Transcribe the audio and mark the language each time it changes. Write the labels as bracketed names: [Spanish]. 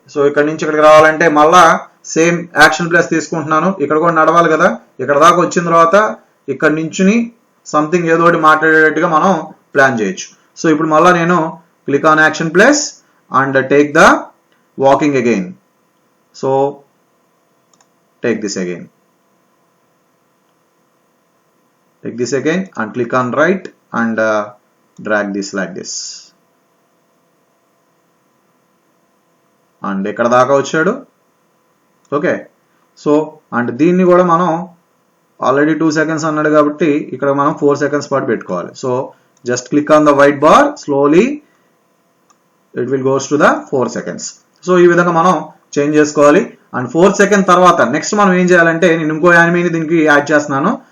[Telugu] So ఇక్కడి నుంచి ఇక్కడికి రావాలంటే మళ్ళా సేమ్ యాక్షన్ ప్లస్ తీసుకుంటున్నాను. ఇక్కడ కూడా నడవాలి కదా, ఇక్కడ దాకా వచ్చిన తర్వాత ఇక్కడ నుంచి సంథింగ్ ఏదో ఒకటి మాట్లాడేటట్టుగా మనం ప్లాన్ చేయొచ్చు. [English] so [Telugu] ఇప్పుడు మళ్ళీ నేను [English] Click on action plus and take the walking again. So take this again and click on right and drag this like this and [Telugu] ఇక్కడ దాకా వచ్చాడు. ఓకే, సో అండ్ దీన్ని కూడా మనం ఆల్రెడీ 2 సెకండ్స్ అన్నాడు కాబట్టి ఇక్కడ మనం 4 సెకండ్స్ పాటు పెట్టుకోవాలి. [English] So just click on the white bar, slowly it will goes to the 4 seconds. [Telugu] So ఈ విధంగా మనం చేంజ్ చేసుకోవాలి. అండ్ 4 సెకండ్ తర్వాత నెక్స్ట్ మనం ఏం చేయాలంటే నేను ఇంకో యానిమేని దీనికి యాడ్ చేస్తున్నాను.